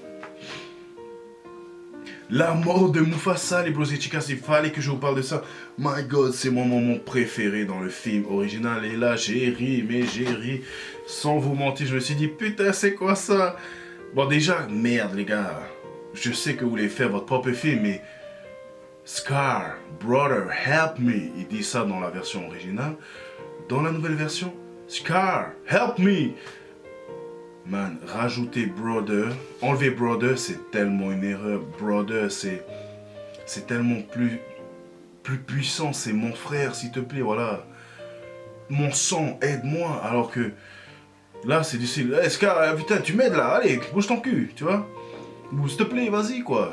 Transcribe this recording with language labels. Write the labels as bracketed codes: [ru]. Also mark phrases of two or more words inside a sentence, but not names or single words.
[fr] La mort de Mufasa, les Bros et Chicas, il fallait que je vous parle de ça. [en] My God, [fr] c'est mon moment préféré dans le film original. Et là, j'ai ri, mais j'ai ri. Sans vous mentir, je me suis dit, putain, c'est quoi ça? Bon, déjà, merde, les gars. Je sais que vous voulez faire votre propre film, mais Scar, [en] brother, help me. [fr] Il dit ça dans la version originale. Dans la nouvelle version, Scar, [en] help me. [fr] Man, rajouter brother, enlever brother, c'est tellement une erreur. Brother, c'est tellement plus puissant. C'est mon frère, s'il te plaît, voilà. Mon sang, aide-moi. Alors que là, c'est du style, hey, Scar, putain, tu m'aides là, allez, bouge ton cul, tu vois. S'il te plaît, vas-y, quoi.